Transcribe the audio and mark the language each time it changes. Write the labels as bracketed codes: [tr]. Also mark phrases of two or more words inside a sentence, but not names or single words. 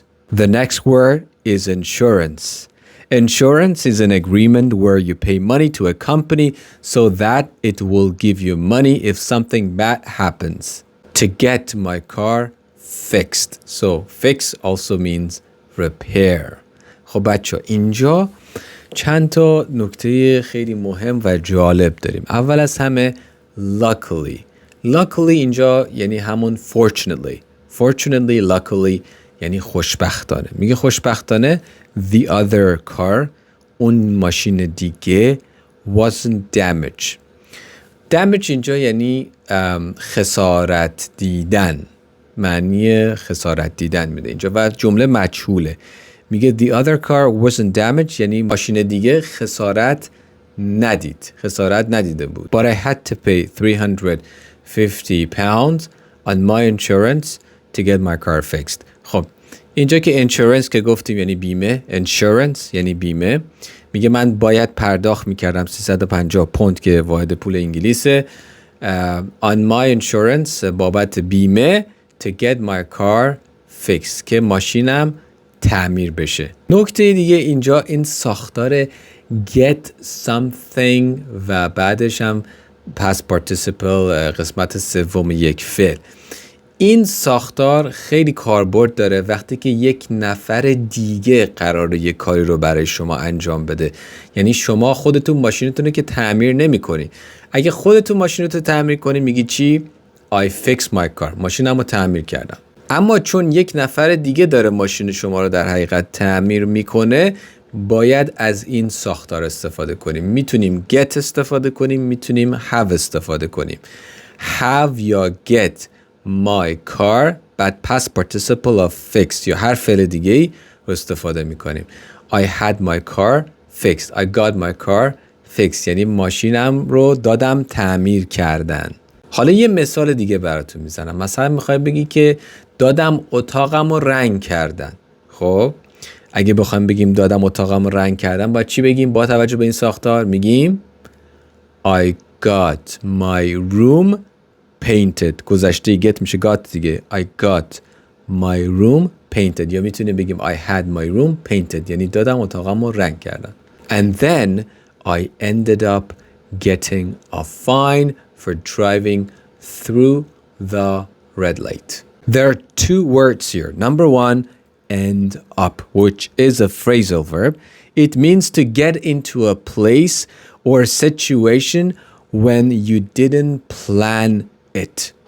[en] The next word is insurance. Insurance is an agreement where you pay money to a company so that it will give you money if something bad happens. To get my car fixed. So fix also means repair. [fa] خب بچه اینجا چند تا نکته خیلی مهم و جالب داریم. اول از همه luckily. Luckily اینجا یعنی همون fortunately. [en] Fortunately, luckily [fa] یعنی خوشبختانه. میگه خوشبختانه [en] the other car [fa] اون ماشین دیگه [en] wasn't damaged. [fa] damage اینجا یعنی خسارت دیدن. معنی خسارت دیدن میده اینجا و جمله مجهوله. میگه [en] the other car wasn't damaged [fa] یعنی ماشین دیگه خسارت ندیده بود. [en] But I had to pay £350 on my insurance to get my car fixed. [fa] خب اینجا که insurance که گفتیم یعنی بیمه. insurance یعنی بیمه. میگه من باید پرداخت میکردم 350 پوند که واحد پول انگلیسه [en] on my insurance [fa] بابت بیمه [en] to get my car fixed [fa] که ماشینم تعمیر بشه. نکته دیگه اینجا این ساختار [en] get something [fa] و بعدش هم [en] past participle [fa] قسمت سوم یک فعل. این ساختار خیلی کاربرد داره وقتی که یک نفر دیگه قراره یک کاری رو برای شما انجام بده. یعنی شما خودتون ماشینتون رو که تعمیر نمی کنی. اگه خودتون ماشینتون رو تعمیر کنی میگی چی؟ [en] I fixed my car. [fa] ماشینم رو تعمیر کردم. اما چون یک نفر دیگه داره ماشین شما رو در حقیقت تعمیر میکنه، باید از این ساختار استفاده کنیم. میتونیم get استفاده کنیم، میتونیم have استفاده کنیم. [en] have یا get my car، [fa] بعد [en] past participle of fixed [fa] یا هر فعل دیگه ای رو استفاده میکنیم. [en] I had my car fixed. I got my car fixed [fa] یعنی ماشینم رو دادم تعمیر کردن. حالا یه مثال دیگه براتون میزنم. مثلا میخوای بگی که دادم اتاقم رو رنگ کردن. خب اگه بخوایم بگیم دادم اتاقم رو رنگ کردن، باید چی بگیم با توجه به این ساختار؟ [en] میگیم I got my room painted. گذشته get میشه got دیگه. I got my room painted. [fa] یا میتونیم بگیم [en] I had my room painted [fa] یعنی دادم اتاقم رو رنگ کردن. [en] And then I ended up getting a fine for driving through the red light. There are two words here. Number one, end up, which is a phrasal verb. It means to get into a place or situation when you didn't plan it.